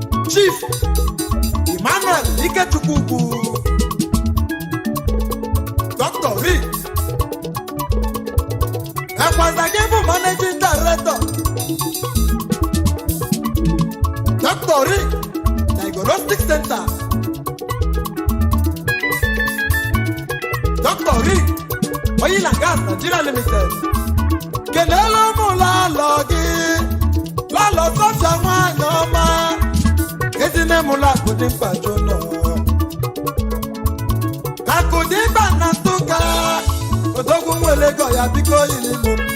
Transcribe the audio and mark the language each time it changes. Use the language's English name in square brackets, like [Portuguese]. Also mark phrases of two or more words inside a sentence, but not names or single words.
[Igbo] Chief Emmanuel Ikechukwu Ugwu. Doctor Rick. Ekwaza gị bụ [English] managing director. [Igbo] Doctor Rick Diagnostic Center. Doctor Rick Oil and Gas Nigeria Limited. Kenelu m ụlọ alọ gị. Lọlọ Sofia nwanyị ọma. Ezi nne m ụlọ akụ dị mkpa jụ nọ. Akụ dị mkpa na Nsụka. Odogwu nwere ego ya, biko yiri mụ.